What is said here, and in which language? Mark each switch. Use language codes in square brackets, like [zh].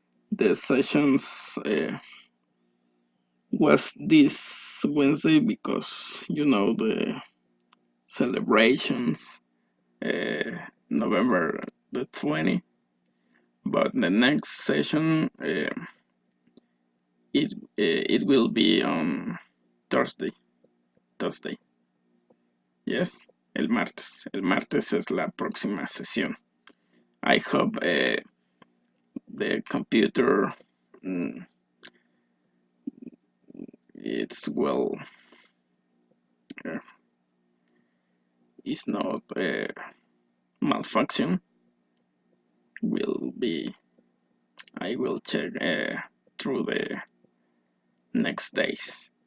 [en] the sessions was this Wednesday because you know the celebrations November the 20th, but the next session it will be on Thursday. Thursday. Yes, [es] el martes es la próxima sesión. [en] I hope the computer it's well is not malfunction will be, I will check through the next days.